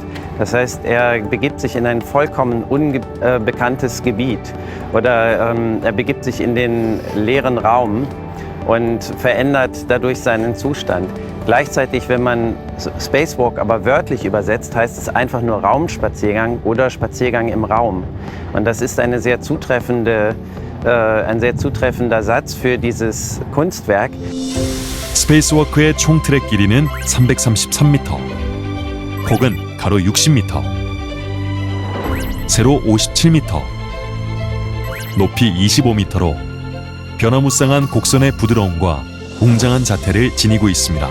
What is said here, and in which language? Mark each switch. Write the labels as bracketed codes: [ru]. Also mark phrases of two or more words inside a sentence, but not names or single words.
[de] Das heißt, er begibt sich in ein vollkommen unbekanntes Gebiet oder er begibt sich in den leeren Raum und verändert dadurch seinen Zustand. Gleichzeitig, wenn man Spacewalk aber wörtlich übersetzt, heißt es einfach nur Raumspaziergang oder Spaziergang im Raum. Und das ist ein sehr zutreffender Satz für dieses Kunstwerk. [ko] 스페이스워크의 총 트랙 길이는 333m, 폭은 가로 60m, 세로 57m, 높이 25m로 변화무쌍한 곡선의 부드러움과 웅장한 자태를 지니고 있습니다.